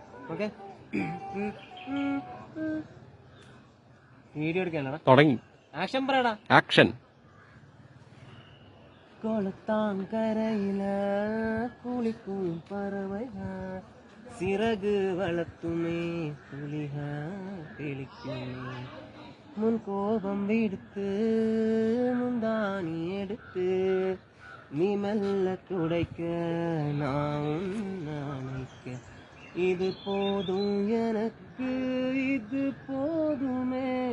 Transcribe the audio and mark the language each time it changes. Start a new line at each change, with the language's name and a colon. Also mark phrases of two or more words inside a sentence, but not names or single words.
English: okay video
Malayalam: എടുക്കാനാടാ തുടങ്ങി ആക്ഷൻ പറയടാ ആക്ഷൻ
Tamil: கொளத்தாங்கரையில குளிக்கும் பறவக சிறகு வளர்த்துமே புலிக தெளிக்குமே முன் கோபம் விடுத்து முந்தானி எடுத்து நீ மெல்ல துடைக்க நான் நினைக்க இது போதும் எனக்கு இது போதுமே